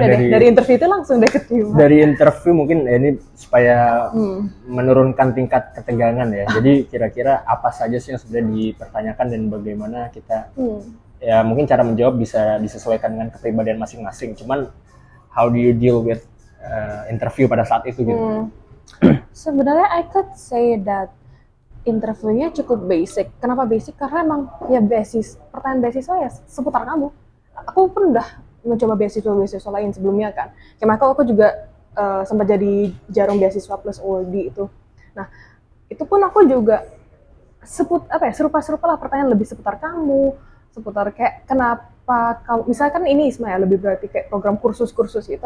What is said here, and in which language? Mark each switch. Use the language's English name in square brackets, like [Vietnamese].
[Indonesian] dari interview itu langsung deh keterima. Dari interview mungkin ini supaya menurunkan tingkat ketegangan ya. Jadi kira-kira apa saja sih yang sebenarnya dipertanyakan dan bagaimana kita ya mungkin cara menjawab bisa disesuaikan dengan kepribadian masing-masing. Cuman [English] how do you deal with interview [Indonesian] pada saat itu gitu? Sebenarnya [English] I could say that [Indonesian] interviewnya cukup basic. Kenapa basic? Karena emang ya pertanyaan beasiswa ya seputar kamu. Aku pun udah mencoba beasiswa lain sebelumnya kan. Kayak aku juga sempat jadi jarum beasiswa plus awardee itu. Nah, itu pun aku juga serupa-serupa lah pertanyaan lebih seputar kamu, seputar kayak kenapa kamu, misalkan ini ISMA ya lebih berarti kayak program kursus-kursus gitu.